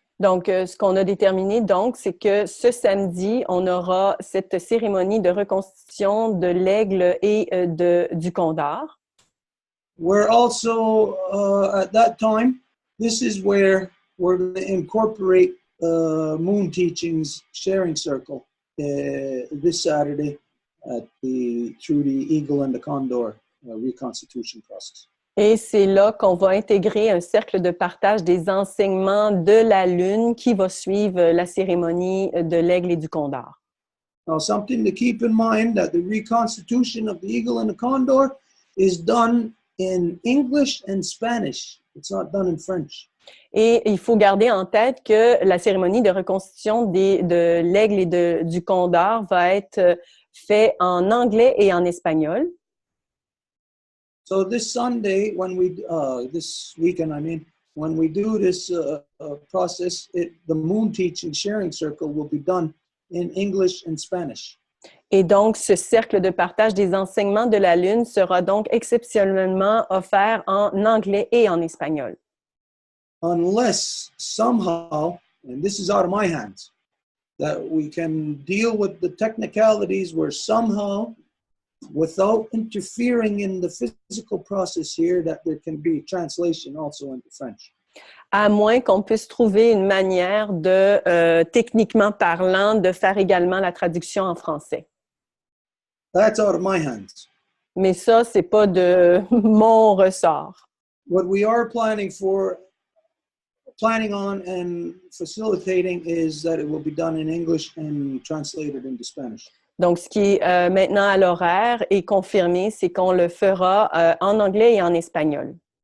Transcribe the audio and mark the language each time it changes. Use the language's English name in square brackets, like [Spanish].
[French] Donc, ce qu'on a déterminé, donc, c'est que ce samedi, on aura cette cérémonie de reconstitution de l'aigle et du condor. [English] We're also, at that time, this is where we're going to incorporate Moon Teachings Sharing Circle this Saturday through the Eagle and the Condor reconstitution process. [French] Et c'est là qu'on va intégrer un cercle de partage des enseignements de la Lune qui va suivre la cérémonie de l'aigle et du condor. [English] Now, something to keep in mind that the reconstitution of the eagle and the condor is done in English and Spanish. It's not done in French. [French] Et il faut garder en tête que la cérémonie de reconstitution de l'aigle et du condor va être faite en anglais et en espagnol. [English] So this Sunday, this weekend, when we do this process, the Moon Teaching Sharing Circle will be done in English and Spanish. [French] Et donc, ce cercle de partage des enseignements de la Lune sera donc exceptionnellement offert en anglais et en espagnol. [English] Unless somehow, and this is out of my hands, that we can deal with the technicalities where somehow, without interfering in the physical process here, that there can be translation also into French. [French] À moins qu'on puisse trouver une manière de, techniquement parlant, de faire également la traduction en français. [English] That's out of my hands. [French] Mais ça, c'est pas de mon ressort. [English] What we are planning on and facilitating is that it will be done in English and translated into Spanish. [French] Donc, ce qui est maintenant à l'horaire et confirmé, c'est qu'on le fera en anglais et en espagnol.